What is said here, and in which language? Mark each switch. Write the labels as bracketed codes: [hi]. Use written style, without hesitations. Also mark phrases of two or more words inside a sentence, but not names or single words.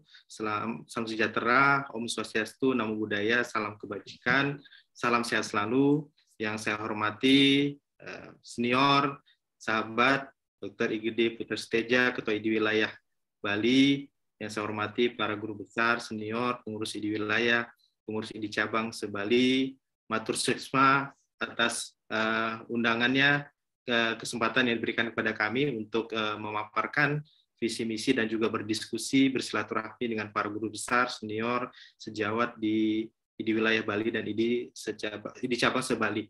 [id] Salam sejahtera, [sa] Om Swastiastu, Namo Buddhaya, [id] salam kebajikan, salam sehat selalu. Yang saya hormati senior, sahabat, Dr. IGD Putra Seteja, Ketua ID Wilayah Bali. Yang saya hormati para guru besar, senior, pengurus ID Wilayah, pengurus ID Cabang Sebali, [ban] matur suksma [id] atas undangannya, kesempatan yang diberikan kepada kami untuk memaparkan visi misi dan juga berdiskusi bersilaturahmi dengan para guru besar, senior, sejawat di wilayah Bali dan di cabang Sebali.